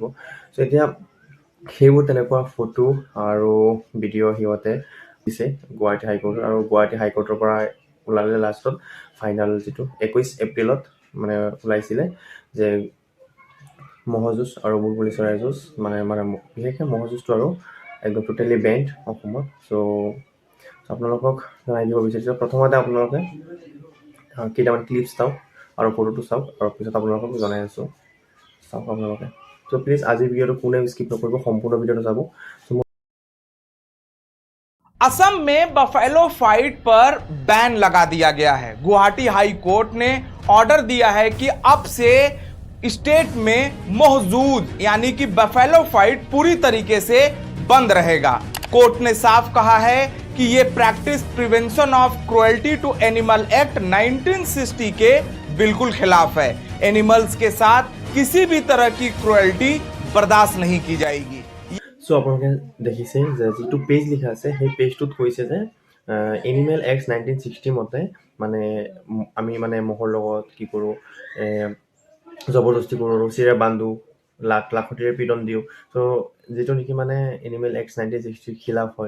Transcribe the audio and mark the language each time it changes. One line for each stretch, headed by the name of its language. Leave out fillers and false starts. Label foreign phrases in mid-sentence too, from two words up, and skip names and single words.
Assamese: চ' এতিয়া সেইবোৰ তেনেকুৱা ফটো আৰু ভিডিঅ' সিহঁতে দিছে গুৱাহাটী হাইকোৰ্টত, আৰু গুৱাহাটী হাইকোৰ্টৰ পৰা ওলালে লাষ্টত ফাইনেল, যিটো 21 এপ্ৰিলত মানে ওলাইছিলে, যে ম'হৰ যুঁজ আৰু বুলবুলি চৰাইৰ যুঁজ মানে বিশেষকৈ ম'হৰ যুঁজটো আৰু একদম
English: totally banned
Assamese: অসমত। চ' আপোনালোকক জনাই দিব বিচাৰিছোঁ, প্ৰথমতে আপোনালোকে কেইটামান ক্লিপছ চাওক আৰু ফটোটো চাওক, আৰু পিছত আপোনালোকক জনাই আছোঁ। চাওক আপোনালোকে।
English: so please
Assamese: আজিৰ ভিডিঅ'টো কোনে স্কিপ নকৰিব, সম্পূৰ্ণ ভিডিঅ'টো চাব।
Hindi: असम में
English: buffalo fight
Hindi: पर बैन लगा दिया गया है। गुवाहाटी हाई कोर्ट ने ऑर्डर दिया है कि अब से स्टेट में महजूद यानी कि
English: buffalo fight
Hindi: पूरी तरीके से बंद रहेगा। कोर्ट ने साफ कहा है कि यह प्रैक्टिस प्रिवेंशन ऑफ क्रुएल्टी टू एनिमल एक्ट 1960 के बिल्कुल खिलाफ है। एनिमल्स के साथ किसी भी तरह की क्रुएल्टी बर्दाश्त नहीं की जाएगी।
Assamese: চ' আপোনালোকে দেখিছে যে যিটো পেজ লিখা আছে, সেই পেজটোত কৈছে যে
English: animal act
Assamese: 1960 মতে মানে আমি মানে ম'হৰ লগত কি কৰোঁ, জবৰদস্তি কৰোঁ, ৰছীৰে বান্ধো, লাখতিৰে পীড়ন দিওঁ। চ' যিটো নেকি মানে
English: animal act
Assamese: 1960 খিলাফ হয়।